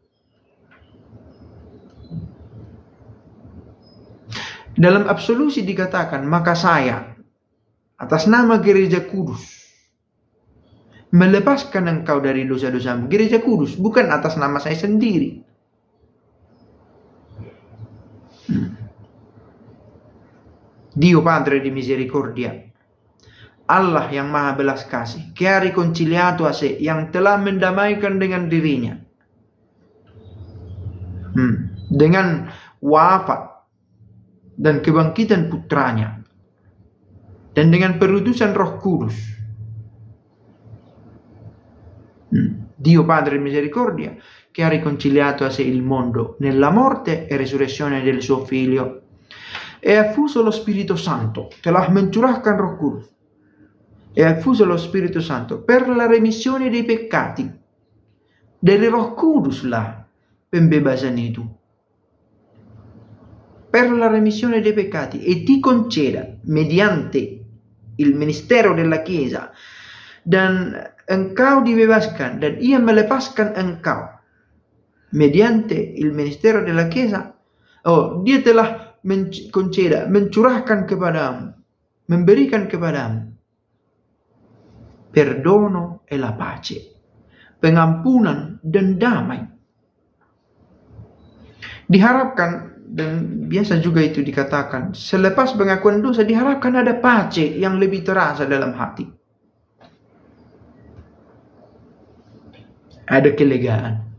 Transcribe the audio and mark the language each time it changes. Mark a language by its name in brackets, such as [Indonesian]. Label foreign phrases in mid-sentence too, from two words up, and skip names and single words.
[Indonesian] Dalam absolusi dikatakan, maka saya, atas nama Gereja Kudus, melepaskan engkau dari dosa-dosamu. Gereja Kudus, bukan atas nama saya sendiri. [Italian] Dio Padre di misericordia, [Indonesian] Allah yang maha belas kasih, [Italian] che ha riconciliato a sé, [Indonesian] yang telah mendamaikan dengan dirinya. Dengan wafat dan kebangkitan putranya, dan dengan perutusan Roh Kudus. [Italian] Dio Padre misericordia, che ha riconciliato a sé il mondo nella morte e resurrezione del suo Figlio, e ha fuso lo Spirito Santo, [Indonesian] telah mencurahkan Roh Kudus, [Italian] e ha fuso lo Spirito Santo per la remissione dei peccati. [Indonesian] Dari Roh Kudus lah pembebasan itu, [Italian] per la remissione dei peccati, e ti conceda mediante il ministero della Chiesa, [Indonesian] dan engkau dibebaskan, dan ia melepaskan engkau [Italian] mediante il ministero della Chiesa. [Indonesian] Dia telah conceda, mencurahkan kepadamu, memberikan kepadamu [Italian] perdono e la pace, [Indonesian] pengampunan dan damai. Diharapkan, dan biasa juga itu dikatakan, selepas pengakuan dosa diharapkan ada pace yang lebih terasa dalam hati. Ada kelegaan.